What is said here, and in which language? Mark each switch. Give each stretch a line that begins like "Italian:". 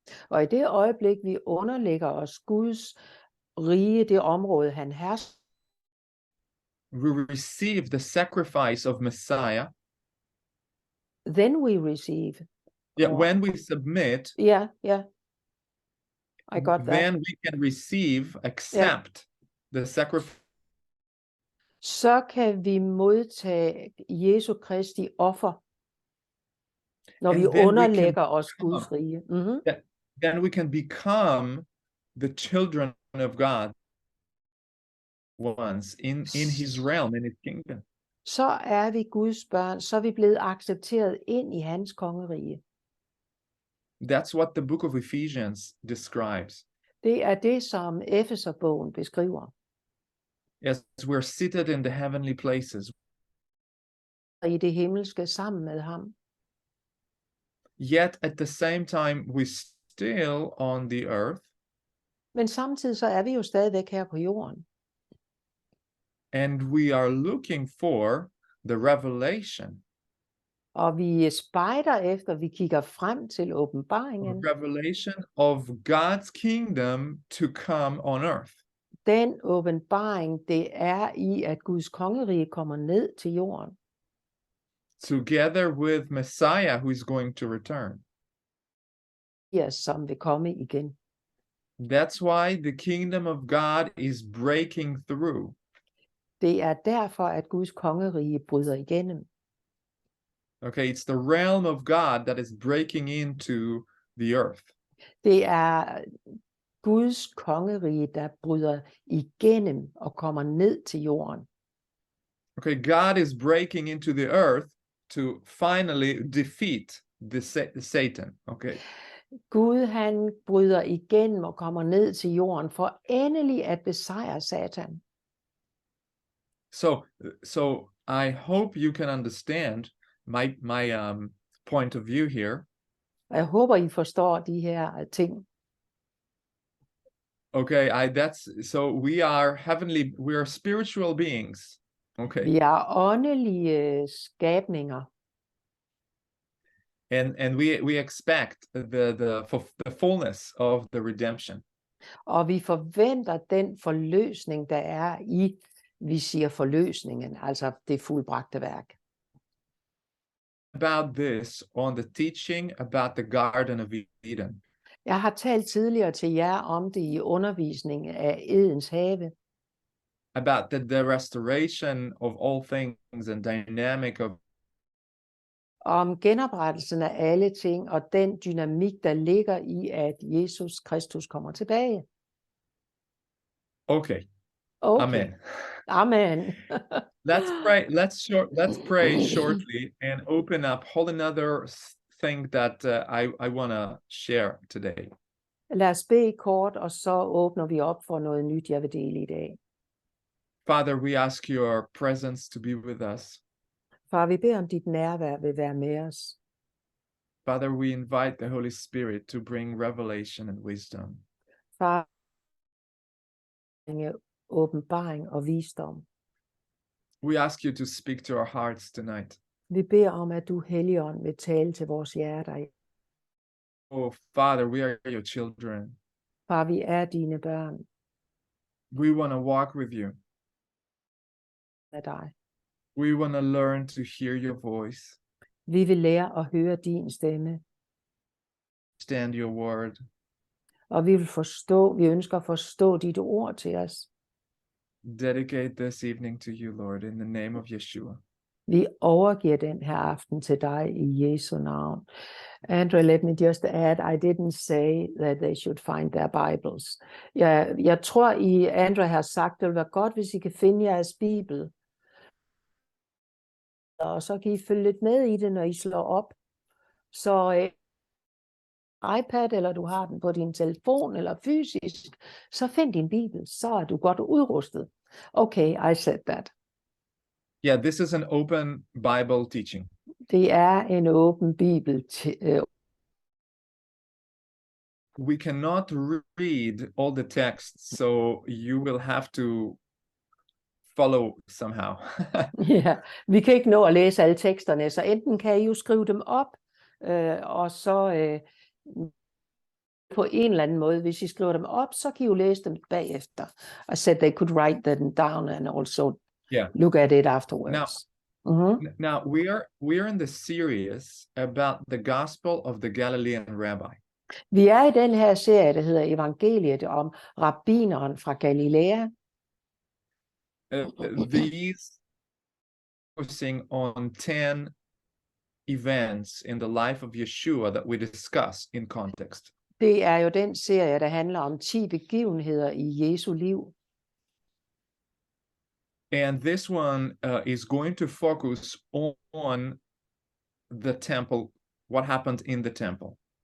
Danish: Og i det øjeblik, vi underlægger os Guds rige, det område, han hersker,
English: we receive the sacrifice of Messiah. then we receive. Yeah, when we submit, Yeah. I got that. then we can accept the sacrifice.
Danish: Så kan vi modtage Jesu Kristi offer, når
English: And
Danish: vi
English: then we
Danish: underlægger
English: can
Danish: os Guds rige. Mm-hmm.
English: Then we can become the children of God once in his realm, in his kingdom.
Danish: Så er vi Guds børn, så er vi blevet accepteret ind i hans kongerige.
English: That's what the book of Ephesians describes.
Danish: Det er det, som Efeserbogen beskriver.
English: Yes, we're seated in the heavenly places.
Danish: I det himmelske sammen med ham.
English: Yet at the same time, we're still on the earth.
Danish: Men samtidig så er vi jo stadigvæk her på jorden.
English: And we are looking for the revelation.
Danish: Og vi spejder efter, vi kigger frem til åbenbaringen.
English: Revelation of God's kingdom to come on earth.
Danish: Den åbenbaring, det er i, at Guds kongerige kommer ned til jorden.
English: Together with Messiah, who is going to return.
Danish: Ja, som vil komme igen.
English: That's why the kingdom of God is breaking through.
Danish: Det er derfor, at Guds kongerige bryder igennem.
English: Okay, it's the realm of God that is breaking into the earth.
Danish: Det er Guds kongerige, der bryder igennem og kommer ned til jorden.
English: Okay, God is breaking into the earth to finally defeat Satan. Okay,
Danish: Gud han bryder igennem og kommer ned til jorden for endelig at besejre Satan.
English: so I hope you can understand my point of view here.
Danish: Og jeg håber, I forstår de her ting.
English: Okay, we are heavenly, we are spiritual beings. Okay,
Danish: Vi er åndelige skabninger,
English: and we expect the fullness of the redemption.
Danish: og vi forventer den forløsning, der er i, vi siger forløsningen, altså det fuldbragte værk.
English: About this on the teaching about the Garden of Eden.
Danish: Jeg har talt tidligere til jer om det i undervisningen af Edens have,
English: About the restoration of all things and dynamic of
Danish: om genoprettelsen af alle ting og den dynamik, der ligger i, at Jesus Kristus kommer tilbage.
English: Okay. Okay. Amen. Amen. Let's pray. Let's pray shortly and open up whole another thing that I want to share today.
Danish: Lad os bede kort, og så åbner vi op for noget nyt, jeg vil dele i dag.
English: Father, we ask your presence to be with us.
Danish: Far, vi beder om dit nærvær vil være med os.
English: Father, we invite the Holy Spirit to bring revelation and wisdom.
Danish: Far, åbenbaring og visdom.
English: We ask you to speak to our hearts tonight.
Danish: Vi beder om, at du, Helligånd, vil tale til vores hjerter.
English: Oh, Father, we are your children.
Danish: Far, vi er dine børn
English: We want to walk with you.
Danish: af dig.
English: We want to learn to hear your voice,
Danish: Vi vil lære at høre din stemme,
English: understand your word.
Danish: og vi ønsker at forstå dit ord til os.
English: Dedicate this evening to you, Lord, in the name of Yeshua.
Danish: Vi overgiver den her aften til dig i Jesu navn.
English: Andrew, let me just add, I didn't say that they should find their Bibles.
Danish: Jeg tror, Andrew har sagt, det vil være godt, hvis I kan finde jeres Bibel. Og så kan I følge lidt med i det, når I slår op. Så iPad, eller du har den på din telefon, eller fysisk, så find din Bibel, så er du godt udrustet.
English: Okay, I said that. Yeah, this is an open Bible teaching.
Danish: Det er en åben Bibel.
English: We cannot read all the texts, so you will have to follow somehow.
Danish: Ja, vi kan ikke nå at læse alle teksterne, så enten kan I jo skrive dem op, og så på en eller anden måde, hvis I skriver dem op, så kan I jo læse dem bagefter.
English: I said they could write them down and also look at it afterwards. Now we are in the series about the gospel of the Galilean rabbi.
Danish: Vi er i den her serie, der hedder Evangeliet om rabbineren fra Galilea.
English: These focusing on 10 events in the life of Yeshua that we discuss in context.
Danish: Det er jo den serie, der handler om 10 begivenheder i Jesu liv.
English: And this one is going to focus on the temple, what happened in the temple.